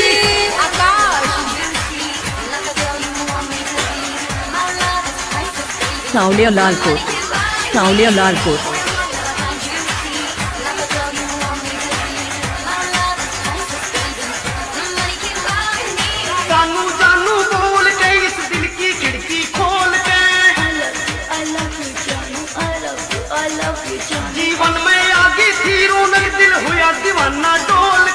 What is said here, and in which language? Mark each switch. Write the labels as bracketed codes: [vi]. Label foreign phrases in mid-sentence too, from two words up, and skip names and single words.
[hi] सावलिया लालकोट, सावलिया लालकोट। जानू जानू बोल के इस दिल की खिड़की खोल के। [en] I love you, Janu. I love you, Janu. [hi] जीवन में आगी थी रौनक दिल हुआ दीवाना।